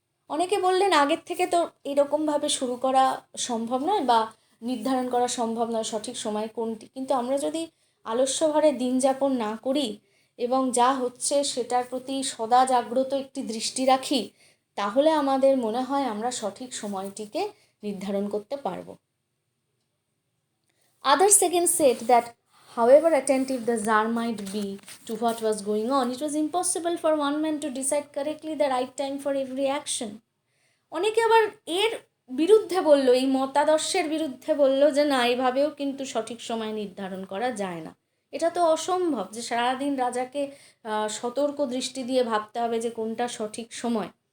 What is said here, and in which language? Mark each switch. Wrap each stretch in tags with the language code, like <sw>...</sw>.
<bn>অনেকে বললেন আগের থেকে তো এরকমভাবে শুরু করা সম্ভব নয় বা নির্ধারণ করা সম্ভব নয় সঠিক সময় কোনটি, কিন্তু আমরা যদি আলস্যভরে দিন যাপন না করি এবং যা হচ্ছে সেটার প্রতি সদা জাগ্রত একটি দৃষ্টি রাখি, তাহলে আমাদের মনে হয় আমরা সঠিক সময়টিকে নির্ধারণ করতে পারব।</bn> <en>Others again said that however attentive the Tsar might be to what was going on, it was impossible for one man to decide correctly the right time for every action.</en> <bn>অনেকে আবার এর বিরুদ্ধে বলল, এই মতাদর্শের বিরুদ্ধে বলল যে না, এভাবেও কিন্তু সঠিক সময় নির্ধারণ করা যায় না, এটা তো অসম্ভব যে সারাদিন রাজাকে সতর্ক দৃষ্টি দিয়ে ভাবতে হবে যে কোনটা সঠিক সময়।</bn>